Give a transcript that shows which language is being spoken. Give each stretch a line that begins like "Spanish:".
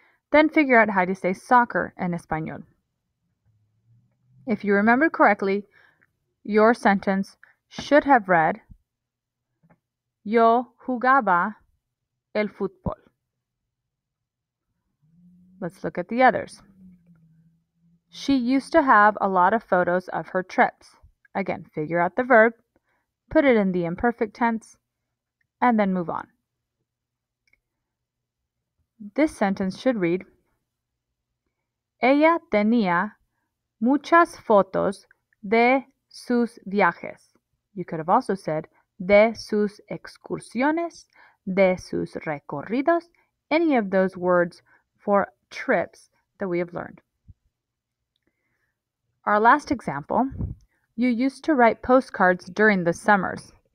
English: Then figure out how to say soccer in español. If you remember correctly, your sentence should have read,
Spanish: Yo jugaba el fútbol.
English: Let's look at the others. She used to have a lot of photos of her trips. Again, figure out the verb, put it in the imperfect tense, and then move on. This sentence should read,
Spanish: Ella tenía muchas fotos de sus viajes.
English: You could have also said,
Spanish: de sus excursiones, de sus recorridos,
English: any of those words for trips that we have learned. Our last example, you used to write postcards during the summers.